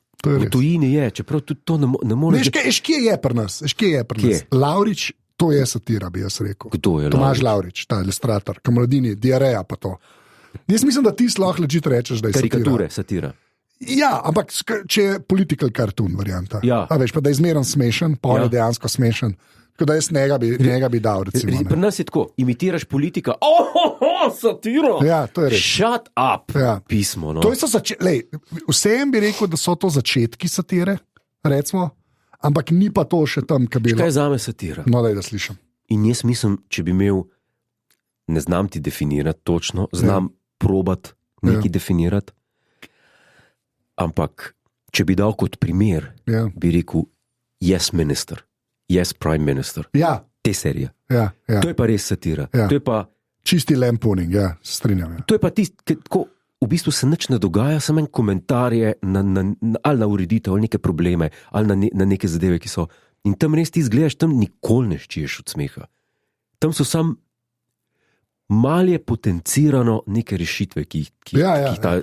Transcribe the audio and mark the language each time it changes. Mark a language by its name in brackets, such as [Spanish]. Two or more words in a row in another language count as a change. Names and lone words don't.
[Slovenian] V tujini je, čeprav tudi to ne more... Kje je pri nas? Lavrič, to je satira, bi jaz rekel. Kdo je Tomaž Lavrič, ta ilustrator, Kamradini, diareja pa to. Jaz mislim, da ti lahko ležite rečeš, da je karikature, satira. Ja, ampak če je [English] political cartoon [Slovenian] varianta. Ja. A veš, pa da je zmeren smešen, pa on je dejansko smešen. Tako da jaz njega bi dal, recimo. Pri nas je tako, imitiraš politika, satiro. Ja, to je res. [English] Shut up, [Slovenian] pismo. No. To vsem bi rekel, da so to začetki satire, recimo, ampak ni pa to še tam, kaj bi bilo. Kaj je zame satira? No, da slišim. In jaz mislim, če bi imel, ne znam ti definirati točno, znam probat nekaj definirati, ampak če bi dal kot primer, bi rekel, yes minister. Yes, prime minister. Ja. Te serije. Ja. To je pa res satira. Ja. To je pa... Čisti lampooning, strinjam. Ja. To je pa tisto, ko v bistvu se nič ne dogaja, samo en komentar je ali na ureditev, ali neke probleme, ali na neke zadeve, ki so... In tam res ti izgledaš, tam nikoli ne ščiješ od smeha. Tam so sam malje potencirano neke rešitve, ki ta...